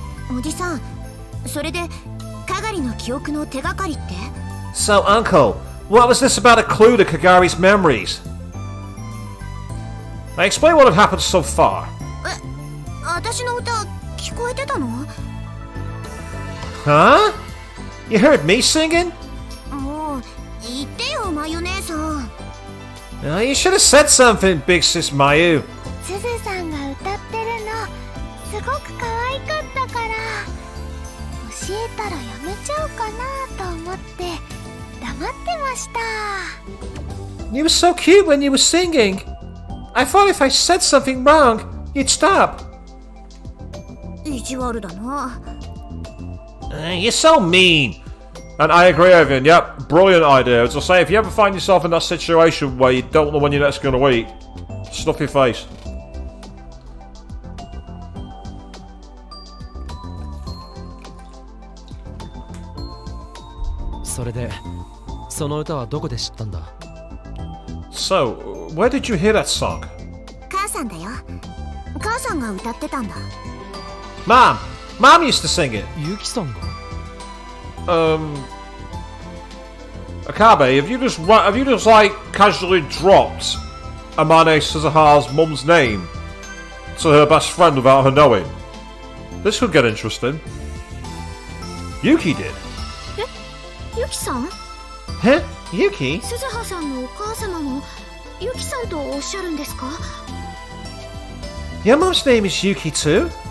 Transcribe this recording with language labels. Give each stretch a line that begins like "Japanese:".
Japanese: おじさん、それでかがりの記憶の手がかりって？
English: So, Uncle, what was this about a clue to Kagari's memories? Now explain what had happened so far.
Japanese: 私の歌聞こえてたの？
English: Huh? You heard me singing?
Japanese: もう言ってよ、マユ姉さん。
English: You should have said something, Big Sis Mayu.
Japanese: すずさんが歌ってるのすごく可愛かったから、教えたらやめちゃうかなと思って黙ってました。
English: You were so cute when you were singing. I thought if I said something wrong, you'd stop.
Japanese: 意地悪だな。
English: You're so mean. And I agree, Evan. Yep, brilliant idea. As I say, if you ever find yourself in that situation where you don't know when you're next going to eat, stuff your face.
Japanese: それでその歌はどこで知ったんだ？
English: So, where did you hear that song?
Japanese: 母さんだよ。母さんが歌ってたんだ。
English: Mom! Mom used to sing it.
Japanese: ユキさんが？
English: Akabe, have you just like casually dropped Amane Suzuha's mum's name to her best friend without her knowing? This could get interesting. Yuki did.
Japanese: ユキさん？
English: Huh? Yuki?
Japanese: 鈴葉さんのお母様もユキさんとおっしゃるんですか？
English: Your mum's name is Yuki too?